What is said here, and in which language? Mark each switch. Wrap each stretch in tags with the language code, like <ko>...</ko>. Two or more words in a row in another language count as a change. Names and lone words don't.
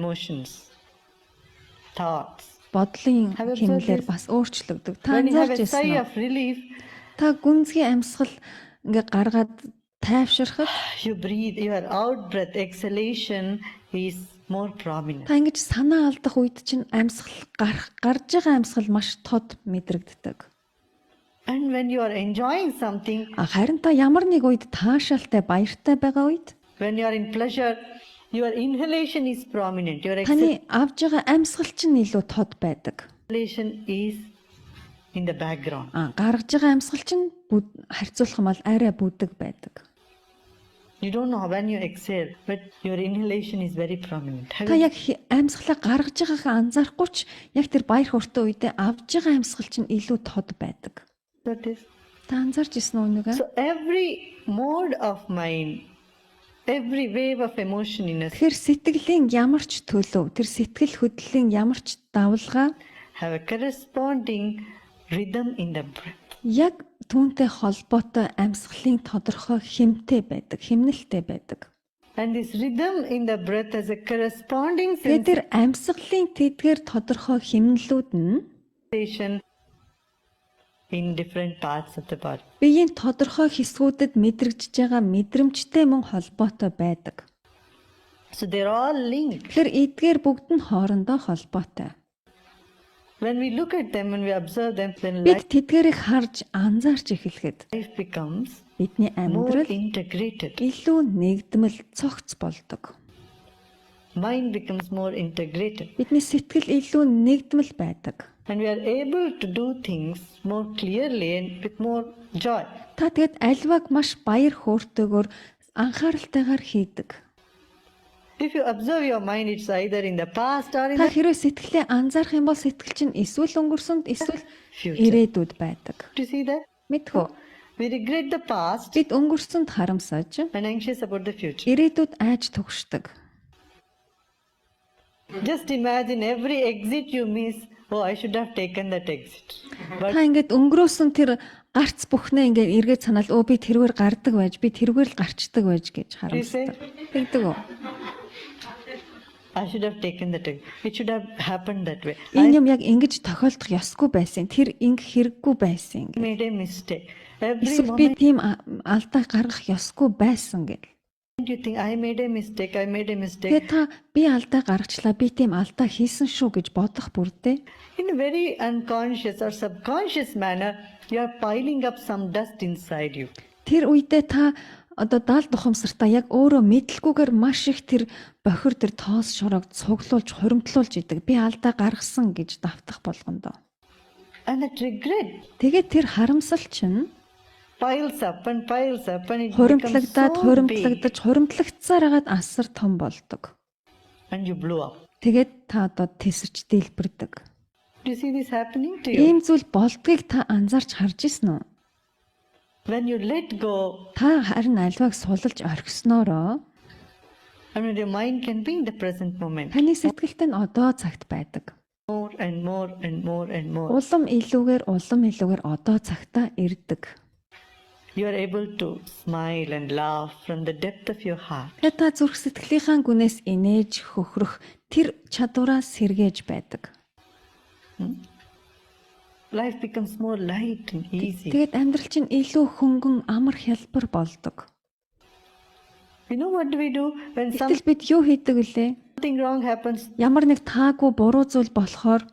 <en>Emotions, thoughts.</en> <mn>Бодлын</mn> <en>Have you</en> <mn>химнэлээр</mn> <en>observed</en> <mn>бас өөрчлөгдөг. Та</mn> <en>When you have</en> <mn>анзаарч</mn> <en>a</en> <mn>ирсэн</mn> <en>sigh</en> <mn>үү?</mn> <en>of relief,</en> <mn>Та гүнзгий амьсгал ингээ гаргаад тайвширхад</mn> <en>you breathe, your out breath, exhalation is more prominent.</en> <mn>та ингэж санаа алдах үед чинь амьсгал гарч байгаа амьсгал маш тод мэдрэгддэг.</mn> <en>And when you are enjoying something,</en> <mn>Харин та ямар нэг үед таашаалтай баяртай байгаа үед</mn> <en>when you are in pleasure, your inhalation is prominent. Your</en> <mn>таны авж байгаа амьсгал чинь илүү тод байдаг.</mn> <en>exhalation is in the background.</en> <mn>Гаргаж байгаа амьсгал чинь харьцуулах юм бол арай бүдэг байдаг.</mn> <en>You don't know when you exhale, but your inhalation is very prominent. Have</en> <mn>Та</mn> <en>you-</en> <mn>яг амьсгалаа гаргаж байгаагаа анзаарахгүй ч яг тэр баяр хүртэ үедээ авж байгаа амьсгал чинь илүү тод байдаг.</mn> <en>that is?</en> <mn>Та анзаарч ирсэн үү нүгэ?</mn> <en>So every mode of mind, every wave of emotion in us</en> <mn>Тэгэхээр сэтгэлийн ямар ч төлөв, тэр сэтгэл хөдлөлийн ямар ч давлгаа</mn> <en>have a corresponding rhythm in the breath.</en> <mn>яг түүнтэй холбоотой амьсгалын тодорхой хэмтэй байдаг, хэмнэлтэй байдаг.</mn> <en>And this rhythm in the breath has a corresponding</en> <mn>Тэгээд тэр амьсгалын тэдгээр тодорхой хэмнэлүүд нь</mn> <en>sensation in different parts of the body.</en> <mn>биеийн тодорхой хэсгүүдэд мэдрэгдэж байгаа мэдрэмжтэй мөн холбоотой байдаг.</mn> <en>So they're all linked.</en> <mn>Тэгэхээр эдгээр бүгд нь хоорондоо холбоотой.</mn> <en>When we look at them and we observe them, then</en> <mn>Бид тэдгээрийг харж анзаарч эхлэхэд</mn> <en>life becomes</en> <mn>бидний</mn> <en>more</en> <mn>амьдрал</mn> <en>integrated.</en> <mn>илүү нэгдмэл цогц болдог.</mn> <en>Mind becomes more integrated.</en> <mn>Бидний сэтгэл илүү нэгдмэл байдаг.</mn> <en>And we are able to do things more clearly and with more joy.</en> <mn>Та тэгэд альваг маш баяр хөөртэйгээр анхааралтайгаар хийдэг.</mn> <en>If you observe your mind, it's either in the past or in</en> <mn>Та</mn> <en>the</en> <mn>хэрвээ сэтгэлээ анзаарах юм бол сэтгэл чинь эсвэл өнгөрсөнд эсвэл</mn> <en>future.</en> <mn>ирээдүйд байдаг.</mn> <en>Do you see that?</en> <mn>Мэдхүү.</mn> <en>We regret the past</en> <mn>Бид өнгөрсөнд харамсаж,</mn> <en>and anxious about the future.</en> <mn>ирээдүйд айж түгшдэг.</mn> <en>Just imagine every exit you miss. Oh, I should have taken that exit. But</en> <mn>Та ингээд өнгөрөөсөн тэр гарц бүхнээ ингээд эргээд санаал өө би тэрвэр гардаг байж, би тэрвэр л гарчдаг байж гэж харамсдаг. Тэгдэг үү?</mn> <en>I should have taken that exit. It should have happened that way.</en> <mn>Энэ юм яг ингэж tохиолдох ёсгүй байсан. Тэр инг хэрэггүй байсан.</mn> <en>I made a mistake. Every</en> <mn>Эсвэл би</mn> <en>moment</en> <mn>тийм алдаа гаргах ёсгүй байсан гэл.</mn> <en>you think I made a mistake, I made a mistake.</en> <mn>Тэгээ та би алдаа гаргачлаа, би тийм алдаа хийсэн шүү гэж бодох бүрдээ</mn> <en>In a very unconscious or subconscious manner, you are piling up some dust inside you.</en> <mn>тэр үедээ та одоо даал тухамсартаа яг өөрөө мэдлгүйгээр маш их тэр бохир тэр тоос шороог цуглуулж хуримтлуулж идэг. Би алдаа гаргасан гэж давтах болгондоо.</mn> <en>And that regret</en> <mn>Тэгээд тэр харамсал чинь</mn> <en>piles up and it becomes</en> <mn>хуримтлагдаад</mn> <en>so big</en> <mn>хуримтлагдаж хуримтлагдсаар хагаад асар том болдог.</mn> <en>and you blow up.</en> <mn>Тэгээд та одоо тесэрч дэлбэрдэг.</mn> <en>Do you see this happening to you?</en> <mn>Ийм зүйл болдгийг та анзаарч харж ирсэн үү?</mn> <en>When you let go,</en> <mn>Та харин альвааг сулж орхиснороо</mn> <en>I mean, your mind can be in the present moment.</en> <mn>таны сэтгэлд нь одоо цагт байдаг.</mn> <en>more and more and more and more.</en> <mn>Улам илүүгээр одоо цагтаа ирдэг.</mn> <en>You are able to smile and laugh from the depth of your heart.</en> <mn>Тэгээд та зүрх сэтгэлийнхаа гүнээс инээж хөхрөх тэр чадвараа сэргээж байдаг.</mn> <en>Life becomes more light and easy.</en> <mn>Тэгээд амьдрал чинь илүү хөнгөн амар хялбар болдог.</mn> <en>You know what do we do when</en> <mn>Гэтэл бид юу хийдэг вүлээ?</mn> <en>something wrong happens?</en> <mn>Ямар нэг таагүй буруу зүйл болохоор</mn>